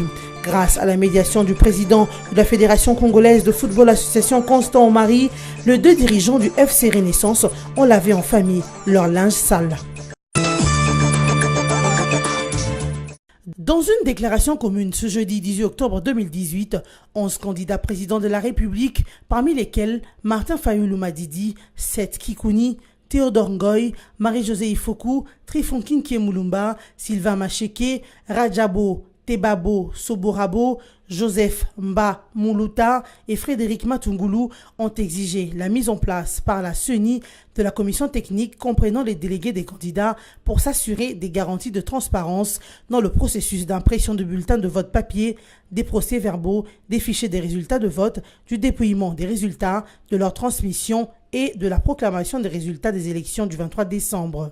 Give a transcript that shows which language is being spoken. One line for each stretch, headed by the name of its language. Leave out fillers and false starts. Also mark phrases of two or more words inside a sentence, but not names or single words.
French: Grâce à la médiation du président de la Fédération congolaise de football association Constant Omari, les deux dirigeants du FC Renaissance ont lavé en famille leur linge sale. Dans une déclaration commune ce jeudi 18 octobre 2018, 11 candidats présidents de la République, parmi lesquels Martin Fayoulou Madidi, Seth Kikouni, Théodore Ngoy, Marie-Josée Ifoku, Trifonkin Kiemulumba, Sylvain Macheke, Rajabo Tebabo Soborabo, Joseph Mba Mouluta et Frédéric Matungulu ont exigé la mise en place par la CENI de la commission technique comprenant les délégués des candidats pour s'assurer des garanties de transparence dans le processus d'impression de bulletins de vote papier, des procès-verbaux, des fichiers des résultats de vote, du dépouillement des résultats, de leur transmission et de la proclamation des résultats des élections du 23 décembre.